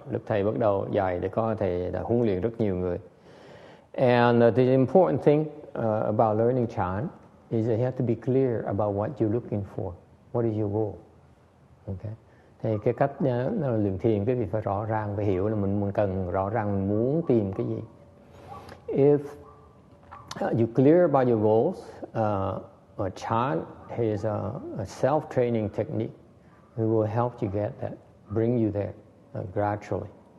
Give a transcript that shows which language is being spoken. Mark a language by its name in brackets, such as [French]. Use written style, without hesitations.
[Vietnamese] Lúc thầy bắt đầu dạy để có thầy đã huấn luyện rất nhiều người. [English] And the important thing about learning chant is that you have to be clear about what you're looking for. What is your goal? Okay. [Vietnamese] Thì cái cách luyện thiền, cái việc phải rõ ràng, phải hiểu là mình cần rõ ràng mình muốn tìm cái gì. [English] If you're clear about your goals, chant is a self-training technique. It will help you get that, bring you there gradually.